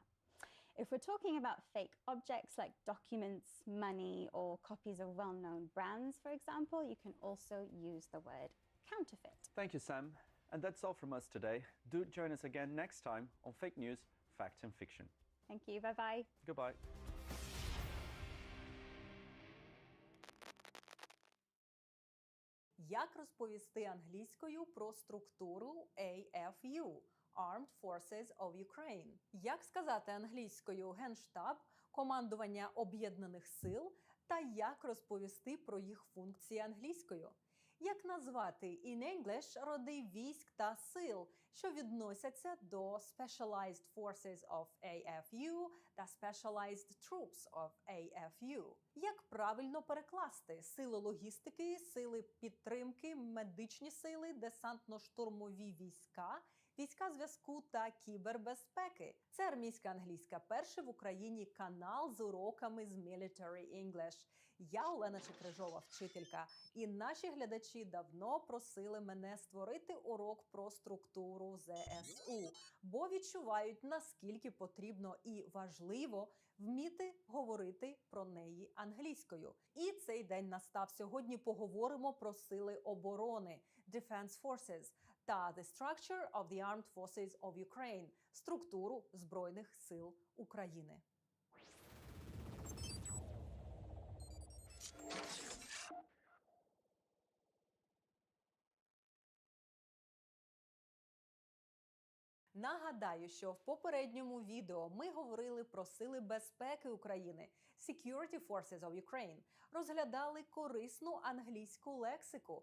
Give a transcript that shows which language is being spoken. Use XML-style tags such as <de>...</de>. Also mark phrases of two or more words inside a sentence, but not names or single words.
<en>If we're talking about fake objects like documents, money, or copies of well-known brands, for example, you can also use the word counterfeit. Thank you, Sam. And that's all from us today. Do join us again next time on Fake News, Fact and Fiction. Thank you. Bye-bye. Goodbye.</en> <uk>Як розповісти англійською про структуру</uk> <en>AFU – Armed Forces of Ukraine?</en> <uk>Як сказати англійською Генштаб, командування Об'єднаних сил, та як розповісти про їх функції англійською? Як назвати</uk> <en>in English</en> <uk>роди військ та сил, що відносяться до</uk> <en>Specialized Forces of AFU</en> <uk>та</uk> <en>Specialized Troops of AFU?</en> <uk>Як правильно перекласти сили логістики, сили підтримки, медичні сили, десантно-штурмові війська, війська зв'язку та кібербезпеки? Це армійська англійська, перший в Україні канал з уроками з</uk> <en>Military English.</en> <uk>Я Олена Чекрижова, вчителька, і наші глядачі давно просили мене створити урок про структуру ЗСУ, бо відчувають, наскільки потрібно і важливо вміти говорити про неї англійською. І цей день настав. Сьогодні поговоримо про сили оборони –</uk> <en>Defense Forces та The Structure of the Armed Forces of Ukraine –</en> <uk>структуру Збройних сил України. Нагадаю, що в попередньому відео ми говорили про сили безпеки України</uk> <en>Security Forces of Ukraine,</en> <uk>розглядали корисну англійську лексику.</uk>